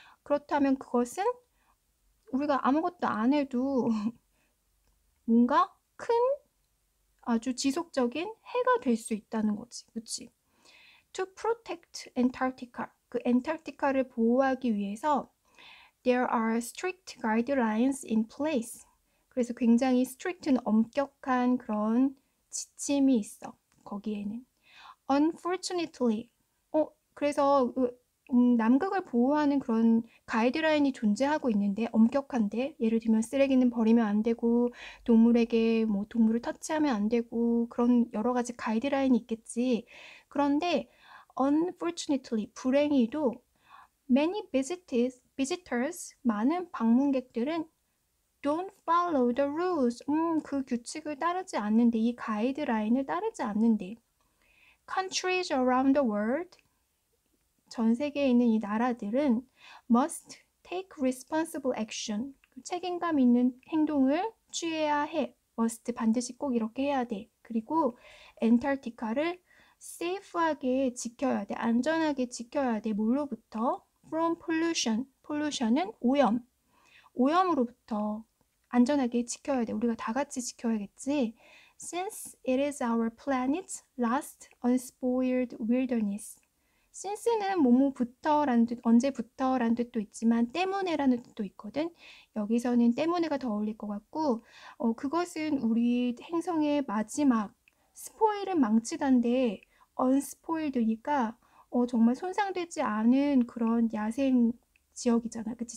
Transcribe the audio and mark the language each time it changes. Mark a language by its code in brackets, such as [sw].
[ko] 그렇다면 그것은 우리가 아무것도 안 해도 뭔가 큰 아주 지속적인 해가 될 수 있다는 거지. 그치? [en] To protect Antarctica, [ko] 그 엔타르티카를 보호하기 위해서 [en] There are strict guidelines in place. [ko] 그래서 굉장히 strict는 엄격한 그런 지침이 있어. 거기에는. Unfortunately, 그래서 남극을 보호하는 그런 가이드라인이 존재하고 있는데 엄격한데 예를 들면 쓰레기는 버리면 안 되고 동물에게 뭐 동물을 터치하면 안 되고 그런 여러 가지 가이드라인이 있겠지. 그런데 [en] unfortunately [ko] 불행히도 [en] many visitors [ko] 많은 방문객들은 [en] don't follow the rules. [ko] 그 규칙을 따르지 않는데 이 가이드라인을 따르지 않는데 [en] countries around the world [ko] 전 세계에 있는 이 나라들은 [en] must take responsible action. [ko] 책임감 있는 행동을 취해야 해. must 반드시 꼭 이렇게 해야 돼. 그리고 엔타르티카를 safe하게 지켜야 돼. 안전하게 지켜야 돼. 뭘로부터? [en] from pollution. [ko] pollution은 오염. 오염으로부터 안전하게 지켜야 돼. 우리가 다 같이 지켜야겠지. [en] Since it is our planet's last unspoiled wilderness. [ko] since는 뭐뭐부터라는 뜻, 언제부터라는 뜻도 있지만 때문에라는 뜻도 있거든. 여기서는 때문에가 더 어울릴 것 같고 그것은 우리 행성의 마지막 스포일은 망치다인데 unspoiled니까 정말 손상되지 않은 그런 야생 지역이잖아. 그치?